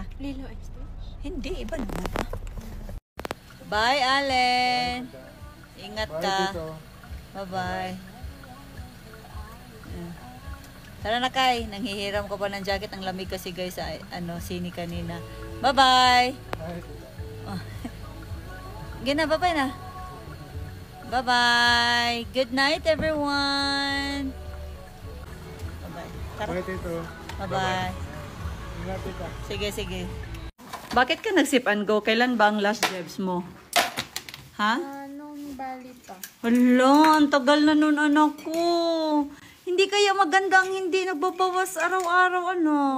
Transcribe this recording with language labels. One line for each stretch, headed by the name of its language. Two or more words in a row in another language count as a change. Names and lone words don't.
Filipino: Lilo and Stitch? Hindi, iba naman, ha? Bye, Allen. Ingat ka. Bye-bye. Tara na, Kai. Nanghihiram ko pa ng jacket. Ang lamig kasi, guys, sa sini kanina. Bye-bye. Gina, bye-bye na. Bye-bye.
English: Good night, everyone.
Filipino: Bye-bye. Tara. Bye, Tito. Bye-bye. Ingat ka. Sige, sige. Bakit ka nag-
English: sip and go?
Filipino: Kailan ba ang
English: last jobs
Filipino: mo? Ha? Nung bali pa. Hala, ang tagal na nun, anak ko. Hindi kaya magandang hindi nagbabawas araw-araw, anak.